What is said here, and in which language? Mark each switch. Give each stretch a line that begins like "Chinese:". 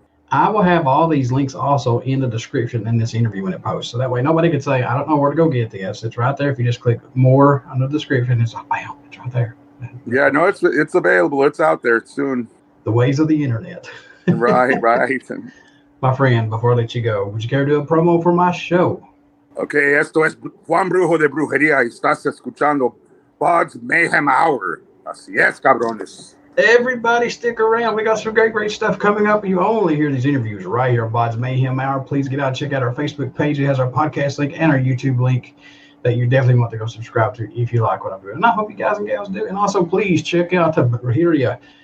English: I will have all these links also in the description in this interview when it posts, so that way nobody can say, "I don't know where to go get this." It's right there. If you just click more under the description, it's like, bam, it's right there. Yeah, no, it's available. It's out there soon. The ways of the internet. Right. My friend, before I let you go, would you care to do a promo for my show?
Spanish: Okay, esto es Juan Brujo de Brujeria. Estás escuchando BODS Mayhem Hour. Así es, cabrones.
English: Everybody stick around. We got some great stuff coming up. You only hear these interviews right here on BODS Mayhem Hour. Please get out and check out our Facebook page. It has our podcast link and our YouTube link that you definitely want to go subscribe to if you like what I'm doing. And I hope you guys and gals do. And also, please check out the Brujeria.